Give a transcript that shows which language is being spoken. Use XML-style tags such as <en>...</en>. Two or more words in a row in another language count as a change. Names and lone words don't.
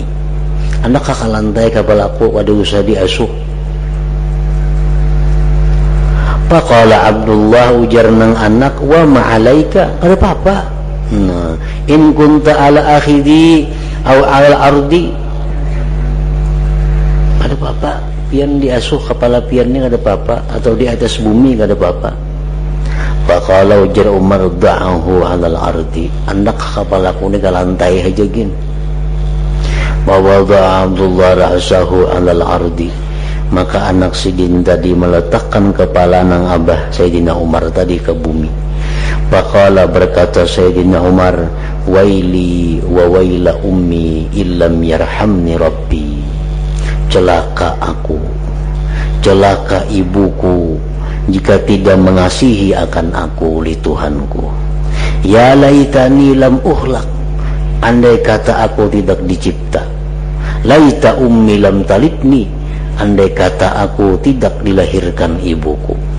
<bjn>Anak kakalantai kepalaku, ada usah diasuh.</bjn> <ar>فقال عبد الله,</ar> <bjn>ujar nang anak,</bjn> <ar>وما عليك,</ar> <bjn>ada apa-apa. Nah,</bjn> <ar>إن كنت على أخذي أو على الأرض,</ar> <bjn>ada apa-apa, pian diasuh kepala pian ni ada apa-apa, atau di atas bumi ada apa-apa. Faqala, ujar Umar,</bjn> <ar>دعه على الأرض,</ar> <bjn>anak kepalaku ni ke lantai aja gin.</bjn> <ar>ووضع عبد الله رأسه على الأرض,</ar> <bjn>maka anak Sidin tadi meletakkan kepala nang abah Sayyidina Umar tadi ke bumi.</bjn> <ar>Faqala,</ar> <id>berkata Sayyidina Umar,</id> <ar>ويلي وويل أمي إن لم يرحمني ربي,</ar> <id>celaka aku, celaka ibuku, jika tidak mengasihi akan aku oleh Tuhanku.</id> <ar>يا ليتني لم أهلك,</ar> <id>andai kata aku tidak dicipta.</id> <ar>ليت أمي لم تلدني,</ar> <id>andai kata aku tidak dilahirkan ibuku.</id>